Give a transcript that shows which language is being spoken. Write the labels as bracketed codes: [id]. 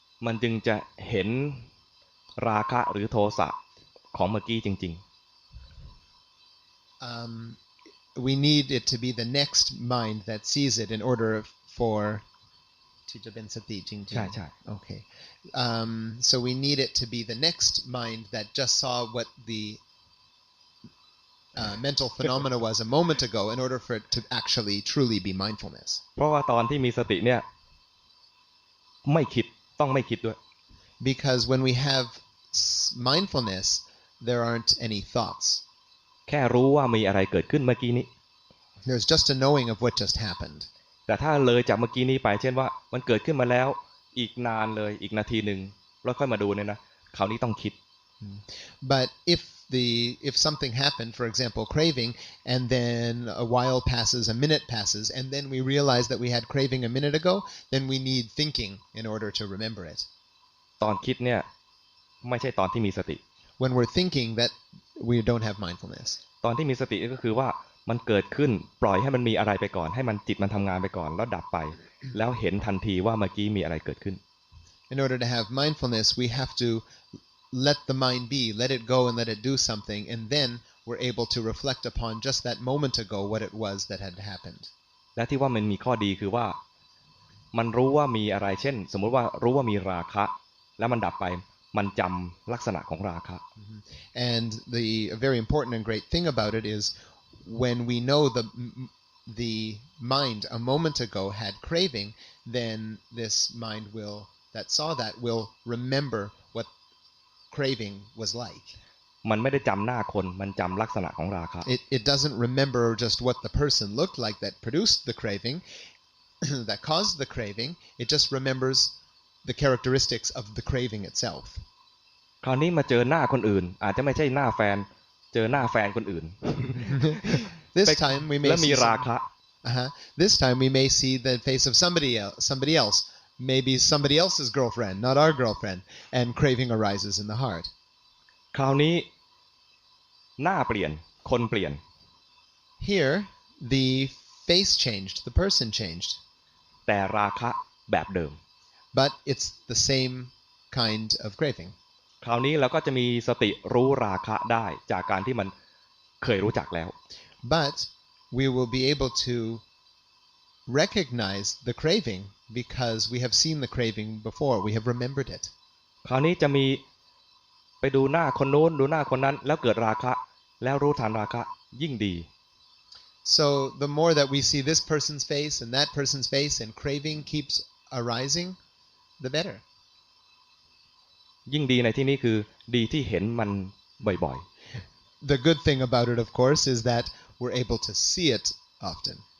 [th] มันจึงจะเห็นราคะหรือโทสะของเมื่อกี้จริง [en] we need it to be the next mind that sees it in order for [th] ที่จะเป็นสติจริงๆ ใช่ใช่ [en] Okay. So we need it to be the next mind that just saw what the mental phenomena was a moment ago in order for it to actually truly be mindfulness. [th] เพราะว่าตอนที่มีสติเนี่ยไม่คิดต้องไม่คิดด้วย [en] Because when we have mindfulness, there aren't any thoughts. [th] แค่รู้ว่ามีอะไรเกิดขึ้นเมื่อกี้นี้ [en] There's just a knowing of what just happened. [th] แต่ถ้าเลยจากเมื่อกี้นี้ไปเช่นว่ามันเกิดขึ้นมาแล้วอีกนานเลยอีกนาทีหนึ่งแล้วค่อยมาดูเนี่ยนะคราวนี้ต้องคิด [en] But if something happened, for example, craving, and then a while passes, a minute passes, and then we realize that we had craving a minute ago, then we need thinking in order to remember it. [th] ตอนคิดเนี่ยไม่ใช่ตอนที่มีสติ [en] When we're thinking, that we don't have mindfulness. [th] ตอนที่มีสติก็คือว่ามันเกิดขึ้นปล่อยให้มันมีอะไรไปก่อนให้มันจิตมันทำงานไปก่อนแล้วดับไปแล้วเห็นทันทีว่าเมื่อกี้มีอะไรเกิดขึ้น [en] In order to have mindfulness, we have to let the mind be, let it go and let it do something, and then we're able to reflect upon just that moment ago what it was that had happened. [th] และที่ว่ามันมีข้อดีคือว่ามันรู้ว่ามีอะไรเช่นสมมุติว่ารู้ว่ามีราคะแล้วมันดับไปมันจำลักษณะของราคะ [en] And the very important and great thing about it is when we know the mind a moment ago had craving, then this mind that saw that will remember what craving was like. [th] มันไม่ได้จำหน้าคนมันจำลักษณะของราคะ [en] It doesn't remember just what the person looked like that produced the craving, that caused the craving. It just remembers the characteristics of the craving itself. [th] คราวนี้มาเจอหน้าคนอื่นอาจจะไม่ใช่หน้าแฟนเจอหน้าแฟนคนอื่น [en] This time we may [th] และมี [en] see [th] ราคะ [en] This time we may see the face of somebody else, maybe somebody else's girlfriend, not our girlfriend, and craving arises in the heart. [th] คราวนี้หน้าเปลี่ยนคนเปลี่ยน [en] Here, the face changed, the person changed, [th] แต่ราคะแบบเดิม [en] but it's the same kind of craving. [th] คราวนี้เราก็จะมีสติรู้ราคะได้จากการที่มันเคยรู้จักแล้ว [en] But we will be able to recognize the craving because we have seen the craving before, we have remembered it. [th] คราวนี้จะมีไปดูหน้าคนโน้นดูหน้าคนนั้นแล้วเกิดราคะแล้วรู้ทันราคะยิ่งดี [en] So the more that we see this person's face and that person's face and craving keeps arising, the better. [th] ยิ่งดีในที่นี้คือดีที่เห็นมันบ่อย [en] The good thing about it, of course, is that we're able to see it often.